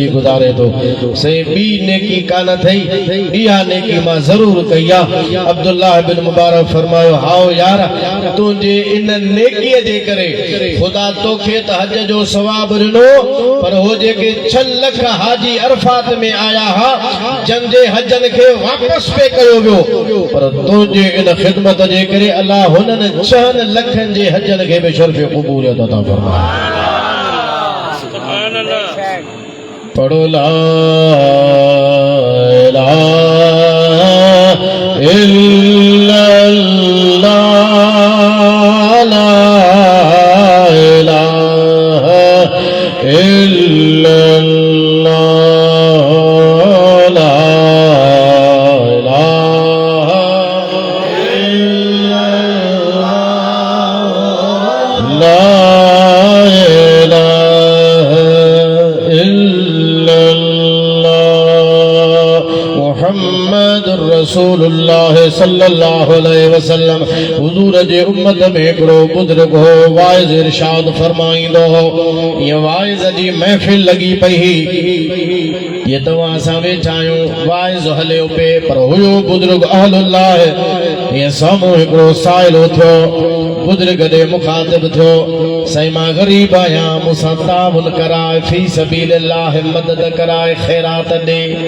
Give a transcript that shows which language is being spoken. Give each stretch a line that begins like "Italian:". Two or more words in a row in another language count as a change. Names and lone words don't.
Sindhi: गुज़ारे थो से ॿी नेकी कान थई इहा नेकी मां ज़रूर कई आहे अब्दुल्ला बिन मुबारक फरमायो हाओ यार तुंहिंजे इन नेकीअ जे करे ख़ुदा तोखे त हज जो सवाब ॾिनो पर हो जेके 6 लख हाजी अरफात में आया हा जंहिंजे हजनि खे वापसि पे कयो वियो पर तुंहिंजे इन ख़िदमत जे करे अल्लाह हुननि 6 लखनि जे हजनि खे बि शर्फ़ क़बूलियत अता फरमाए
Arabic: पढ़ो لا إله إلا الله لا إله إلا الله لا إله إلا الله لا رسول الله صلى الله عليه وسلم हुजूर
Sindhi: जे उम्मत में हिकिड़ो बुजुर्ग हो वाइज़ इरशाद फरमाईंदो हो ये वाइज़ जी महफ़िल लगी पई ये तव्हां असां वेठा आहियूं वाइज़ हलियो पे पर हुयो बुजुर्ग अहलुल्लाह ये साम्हूं हिकिड़ो साइल थियो बुजुर्ग ॾे मुखातिब थियो साईं मां ग़रीब आहियां मूंसां ताउन कराए
Arabic: في سبيل الله
Sindhi: मदद कराए ख़ैरात ॾे